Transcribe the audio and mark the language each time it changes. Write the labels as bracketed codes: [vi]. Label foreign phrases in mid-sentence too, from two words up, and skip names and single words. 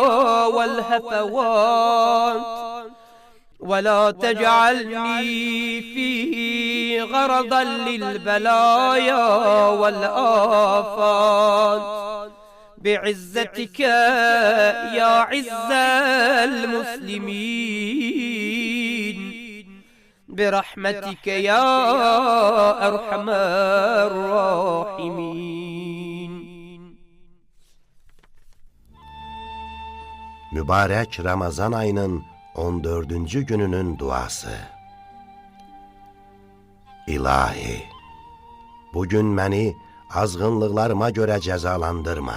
[ar] والهفوات، ولا تجعلني فيه غرضا للبلايا والآفات، بعزتك يا عز المسلمين، برحمتك يا أرحم الراحمين. [az] Mübarək Ramazan ayının 14-cü gününün duası. İlahi, bugün məni azğınlıqlarıma görə cəzalandırma.